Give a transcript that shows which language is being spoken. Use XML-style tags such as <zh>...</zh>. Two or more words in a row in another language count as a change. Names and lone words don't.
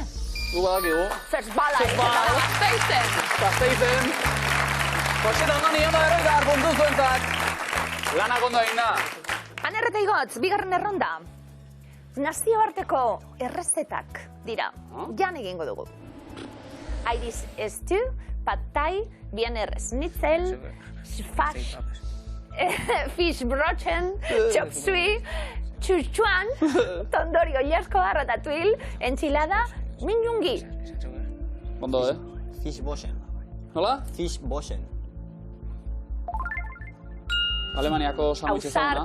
<eu>Gu badakigu. Festbala, Gasteizen! Gasteizen. Jose eta Andoni, ondo berroita puntu zuentzat. Lanak ondo egin da. Anerreta igotz, bigarren erronda. Nazioarteko errezetak dira. Jan egingo dugu. Irish stew, pad thai, Wiener schnitzel, fish brochen, chop suey, chuchuan, tondori oilasko, ratatouille, enchilada, minyungi. Ondo, Fish Boschen. Nola? Fish Boschen. Alemaniako sandwich ezaguna.</eu>